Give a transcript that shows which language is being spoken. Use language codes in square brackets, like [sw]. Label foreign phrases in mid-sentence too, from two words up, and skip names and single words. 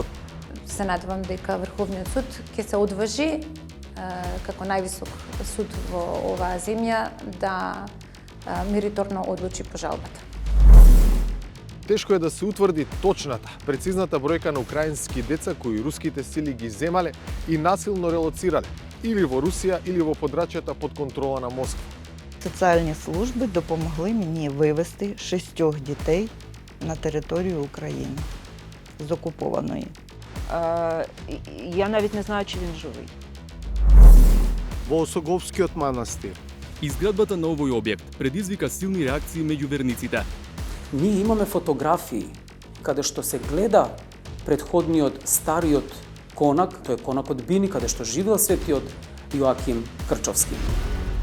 [mk] Се надевам дека Врховниот суд ќе се одважи како највисок суд во оваа земја да мериторно одлучи по жалбата. Тешко е да се утврди точната, прецизната бројка на украински деца кои руските сили ги земале и насилно релоцирале или во Русија или во подрачјата под контрола на Москва. [uk] Соціальні служби допомогли мені вивезти 6 дітей на територію України з окупованої. Я навіть не знаю, чи він живий. [mk] Во Осоговскиот манастир. Изградбата на овој објект предизвика силни реакции меѓу верниците. Ние имаме фотографии каде што се гледа претходниот стариот конак, тој е конакот Бини, каде што живеел светиот Јоаким Крчовски.